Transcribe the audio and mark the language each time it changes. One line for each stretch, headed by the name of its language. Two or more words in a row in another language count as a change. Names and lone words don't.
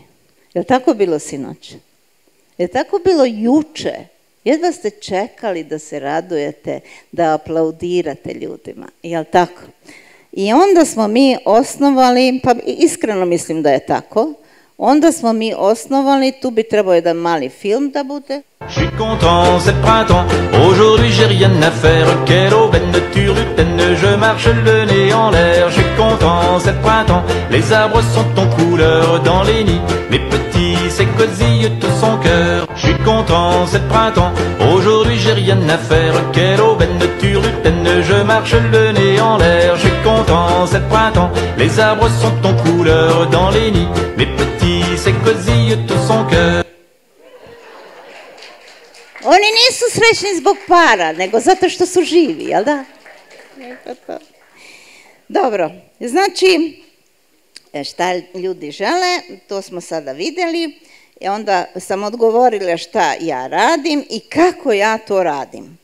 Bosnian: Je li tako bilo sinoć? Je li tako bilo juče? Jedva ste čekali da se radujete, da aplaudirate ljudima. Je li tako? I onda smo mi osnovali, pa iskreno mislim da je tako, onda smo mi osnovali, tu bi trebao jedan mali film da bude.
French: Je suis content, c'est printemps, aujourd'hui j'ai rien à faire, quelle aubaine turlutaine, je marche le nez en l'air. Je suis content, c'est printemps, les arbres sont en couleur dans les nids, mes petits s'écosillent tout son cœur. Je suis content, c'est printemps, aujourd'hui j'ai rien à faire, quelle aubaine turlutaine, je marche le nez en l'air. Je suis content, c'est printemps, les arbres sont en couleur dans les nids, mes petits s'écosillent tout son cœur.
Bosnian: Oni nisu srećni zbog para, nego zato što su živi, jel da? Dobro, znači, šta ljudi žele, to smo sada vidjeli. I onda sam odgovorila šta ja radim i kako ja to radim.